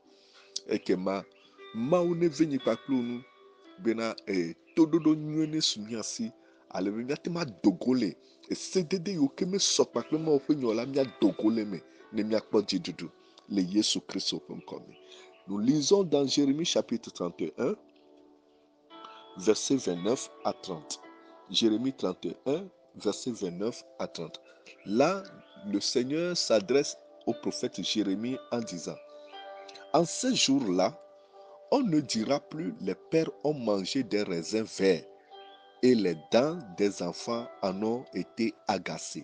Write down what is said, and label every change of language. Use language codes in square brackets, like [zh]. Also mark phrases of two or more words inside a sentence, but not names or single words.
[ee] Ekema Mawu neve nyi kpakple nu bena toɖoɖo nyuie ne su mia si alebe miate ma dogo le esedede yiwo ke mesɔ kpakple Mawu ƒe nya la miadogo le me ne miakpɔ dziɖuɖu le Yesu Kristo ƒe ŋkɔ me. [fr] Nous lisons dans Jérémie chapitre 31, versets 29 à 30. Jérémie 31, versets 29 à 30. Là, le Seigneur s'adresse au prophète Jérémie en disant, en ces jours-là, on ne dira plus les pères ont mangé des raisins verts et les dents des enfants en ont été agacées.